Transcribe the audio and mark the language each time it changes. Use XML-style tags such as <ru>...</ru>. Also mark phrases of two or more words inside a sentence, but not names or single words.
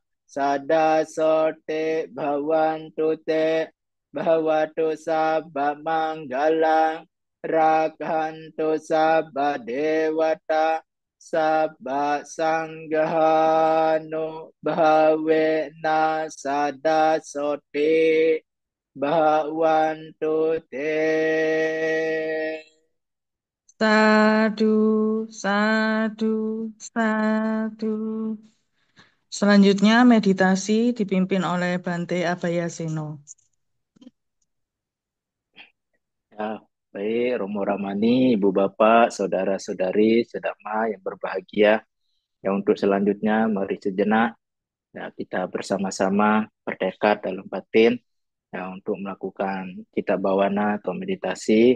<pi>sadasote bhavantu te bhavatu sabba manggala rakantu sabba dewata sabba sanghanu bhavena sadasote bhavantu te. Sadu, sadu, sadu.</pi> <id>Selanjutnya meditasi dipimpin oleh Bante Abhayaseno. Ya, baik, Romo Ramani, Ibu Bapak, saudara-saudari, sedama yang berbahagia. Ya, untuk selanjutnya, mari sejenak ya, kita bersama-sama bertekad dalam batin ya, untuk melakukan kita bawana atau meditasi.</id>